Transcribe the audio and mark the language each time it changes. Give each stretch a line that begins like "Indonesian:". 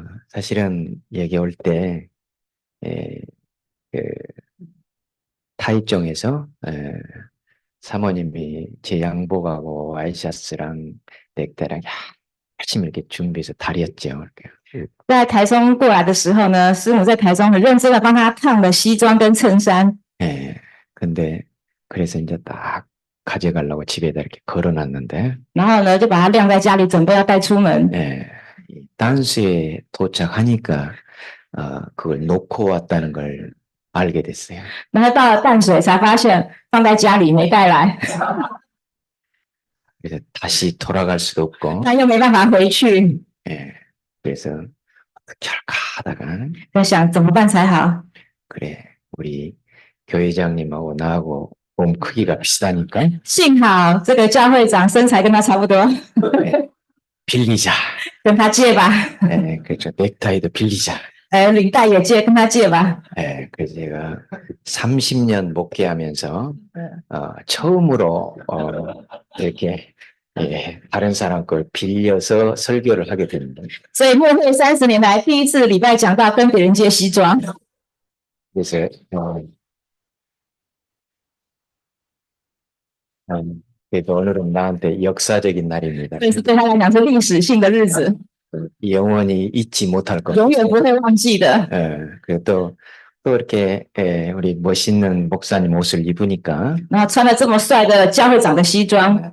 Korean: 사실은 여기 올 때, 에, 그, 타이정에서, 사모님이 제 양복하고 와이셔츠랑 넥타이랑 열심히 이렇게 준비해서 다렸죠.
Chinese: 在台中过来的时候呢，师母在台中很认真的帮他烫了西装跟衬衫，
Korean: 근데, 그래서 이제 딱 가져가려고 집에다 이렇게 걸어놨는데,
Chinese: 然后呢就把它晾在家里，准备要带出门。
Korean: 이 단수에 도착하니까, 그걸 놓고 왔다는 걸 알게 됐어요.
Chinese: 然后到了淡水才发现放在家里没带来，
Korean: 그래서 다시 돌아갈 수도 없고,
Chinese: 他又没办法回去，
Korean: 그래서 어떻게 할까 하다가,
Chinese: 在想怎么办才好。
Korean: 그래, 우리 교회장님하고 나하고 몸 크기가 비슷하니까
Chinese: 幸好这个教会长身材跟他差不多，
Korean: 빌리자.
Chinese: 跟他借吧，
Korean: 그렇죠. 넥타이도 빌리자.
Chinese: 领带也借，跟他借吧。
Korean: 그래서 제가 30년 목회하면서 처음으로 이렇게 다른 사람 걸 빌려서 설교를 하게 됩니다.
Chinese: 所以牧会30年来第一次礼拜讲到跟别人借西装，
Korean: 그래서 그래도 오늘은 나한테 역사적인 날입니다.
Chinese: 所以是对他来讲是历史性的日子，
Korean: 영원히 잊지 못할 겁니다.
Chinese: 永远不会忘记的。
Korean: 그리고 또 이렇게 우리 멋있는 목사님 옷을 입으니까
Chinese: 然后穿了这么帅的教会长的西装，